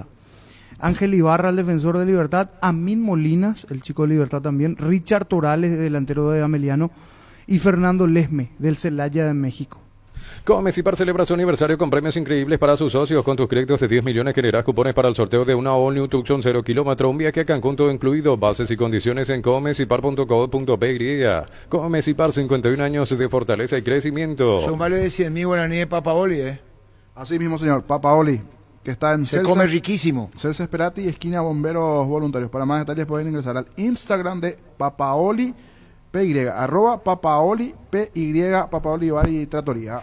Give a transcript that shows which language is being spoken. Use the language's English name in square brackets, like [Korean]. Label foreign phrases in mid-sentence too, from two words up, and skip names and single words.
[Spanish] Ángel Ibarra, el defensor de Libertad, Amin Molinas, el chico de Libertad también, Richard Torales, delantero de Ameliano, y Fernando Lesme, del Celaya de México. Comecipar celebra su aniversario con premios increíbles para sus socios. Con tus créditos de 10 millones generarás cupones para el sorteo de una All New Tucson 0 kilómetro, un viaje a Cancún todo incluido. Bases y condiciones en comecipar.co.py. Comecipar, 51 años de fortaleza y crecimiento. Son vale de 100.000 guaraníes de Papaoli, Así mismo, señor. Papaoli, que está en Se come riquísimo. Celsa Esperati, esquina Bomberos Voluntarios. Para más detalles pueden ingresar al Instagram de Papaoli PY, @Papaoli PY, Papaoli Bar y Tratoría.